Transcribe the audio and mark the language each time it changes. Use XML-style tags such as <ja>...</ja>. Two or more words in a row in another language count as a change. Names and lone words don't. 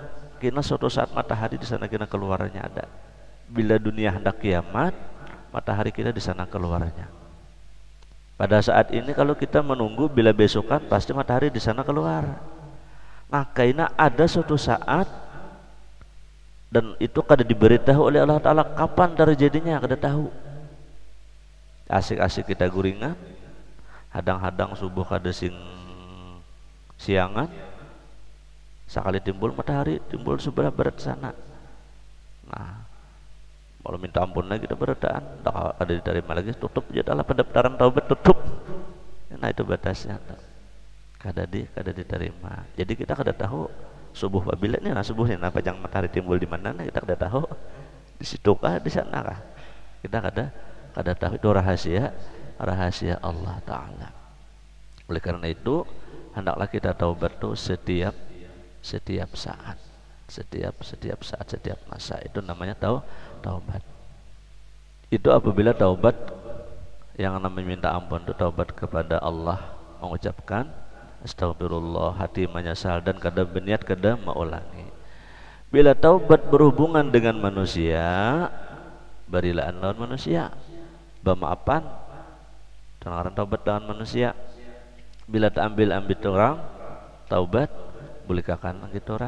<id>Kena suatu saat matahari di sana kena keluarnya ada. Bila dunia hendak kiamat, matahari kita di sana keluarnya. Pada saat ini kalau kita menunggu bila besokan, pasti matahari di sana keluar. Nah, karena ada suatu saat, dan itu kada diberitahu oleh Allah Ta'ala kapan terjadinya, kada tahu.</id> <bjn>Asik-asik kita guringan, hadang-hadang subuh kada sing siangan, sekali timbul matahari, timbul sebelah barat sana. Nah, kalau minta ampun lagi kita beradaan, tak ada diterima lagi, tutup jadalah pendaftaran taubat, tutup.</bjn> <id>Nah, itu batasnya, kada diterima.</id> <bjn>Jadi kita kada tahu subuh bila ini, nah subuh ini, nah pajang matahari timbul di mana, nah kita kada tahu di situ kah, di sana kah, kita kada tahu.</bjn> <id>Itu rahasia Allah Ta'ala. Oleh karena itu hendaklah kita taubat tuh setiap saat, setiap saat, setiap masa. Itu namanya taubat. Itu apabila taubat yang namanya minta ampun itu taubat kepada Allah, mengucapkan astagfirullah, hati menyesal dan kada berniat kada mengulangi.</id> <bjn>Bila taubat berhubungan dengan manusia, berilaan lawan manusia, bermaafan, dan taubat dengan manusia. Bila tak ambil orang, taubat bulikakan gitu orang.</bjn>